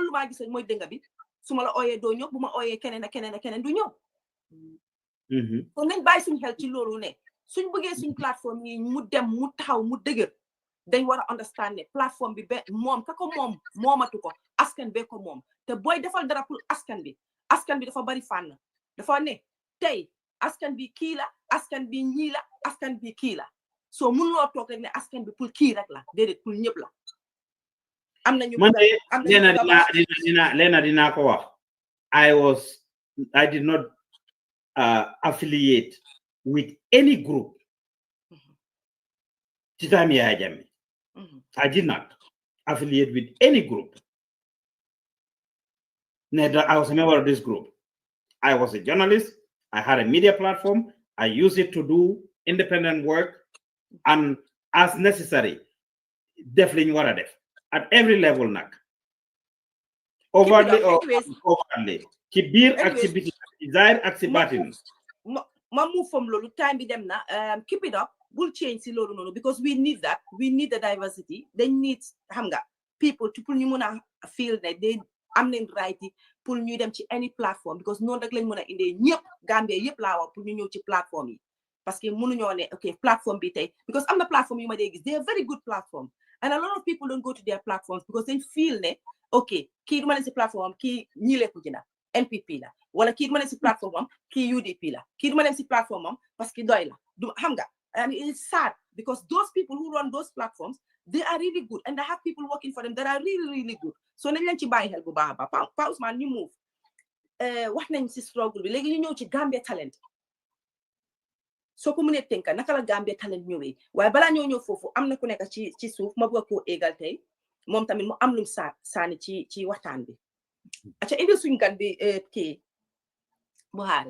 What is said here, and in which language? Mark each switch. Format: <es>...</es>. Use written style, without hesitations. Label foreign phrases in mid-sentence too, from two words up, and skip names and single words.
<wo>lu maa gis mooy dënga bi su ma la ooyee doo ñëw bu ma ooyee keneen ak keneen du ñëw kon nañ bàyyi suñ xel ci loolu ne suñ bëggee suñ plateforme yi mu dem mu taxaw mu dëgër dañ war a understand ne plateforme bi moom ka ko moom moomatu ko askan bee ko moom te booy defal dara pour askan bi dafa bari fànn dafa ne tey askan bi kii la askan bi ñii la askan bi kii la soo mun loo toog rek ne askan bi pour kii rek la déedéet pour ñëpp la am nañu leena dinaa ko wax</wo> <en>I did not affiliate with any group ci time Yaya Jammeh I did not affiliate with any group neither I was a member of this group I was a journalist I had a media platform I used it to do independent work and as necessary</en> <wo>def liñ war a def</wo> <en>at every level nag overtly or overtly</en> <wo>ci biir ak ci biti ci zaahir ak ci baatin ma move from loolu time bi dem na</wo> <en>keep it up</en> <wo>bul change si loolu noonu</wo> <en>because we need that we need the diversity they need</en> <wo>xam nga people pour ñu mën a feel ne they am nañ right pour ñu dem ci</wo> <en>any platform because</en> <wo>noonu rek lañ mën a indee ñëpp Gambie yëpp laa wax pour ñu ñëw ci plateforme yi parce que mënuñoo ne ok plateforme bi tey</wo> <en>because</en> <wo>am na plateforme yu ma dee gis</wo> <en>they are very good platform and a lot of people don't go to their platforms because they feel</en> <wo>ne ok kii du ma ne si plateforme am kii ñii lekku jina NPP la wala kii du ma ne si plateforme am kii UDP la kii du ma ne si plateforme am parce que doy la du xam nga</wo> <en>and it's sad because those people who run those platforms they are really good</en> <wo>and they have people working for them that are really good so nañ leen ci bàyyi xel bu baax a baax Pa Ousman ñu move wax nañ si struggle bi léegi ñu ñëw ci Gambia Talent soo ko mënee tënka naka la Gambia Talent ñëwee waaye balaa ñoo ñëw foofu am na ku nekk ci suuf ma bëgg koo égal tey moom tamit mu am lum saani ci waxtaan bi aca indi suñ gan bi kii Buhari</wo>